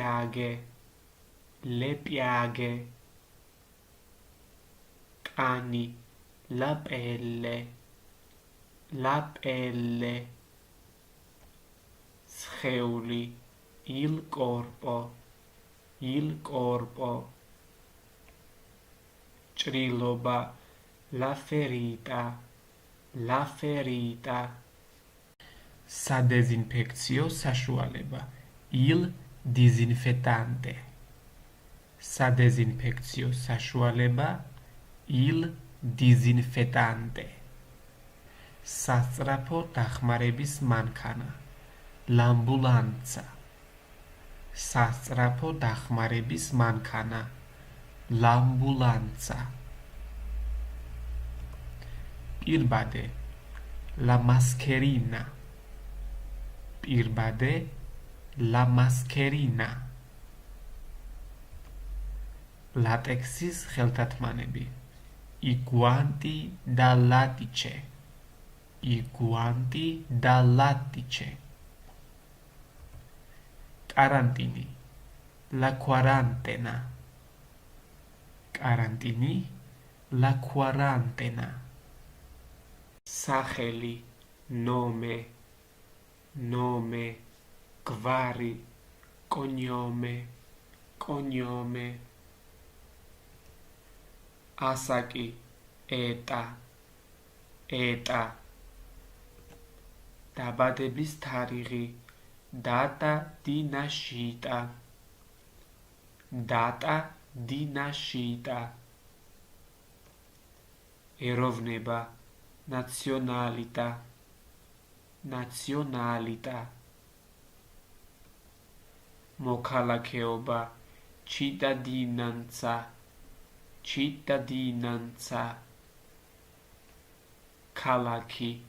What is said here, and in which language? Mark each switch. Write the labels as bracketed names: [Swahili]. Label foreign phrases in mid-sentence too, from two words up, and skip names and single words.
[Italian] piaghe კანი la pelle სხეული il corpo [Georgian] ჭრილობა [Italian] la ferita [Georgian] სადეზინფექციო საშუალება [Italian] il disinfettante [Georgian] სადეზინფექციო საშუალება [Italian] il disinfettante [Georgian] სასწრაფო დახმარების მანქანა l'ambulanza სასწრაფო დახმარების მანქანა l'ambulanza [Italian] პირბადე la mascherina [Georgian] ლატექსის ხელთათმანები [Italian] i guanti da lattice карантини la quarantena სახელი nome გვარი cognome ასაკი eta [Georgian] დაბადების თარიღი [Italian] data di nascita [Georgian] ეროვნება nazionalità მოქალაქეობა cittadinanza ქალაქი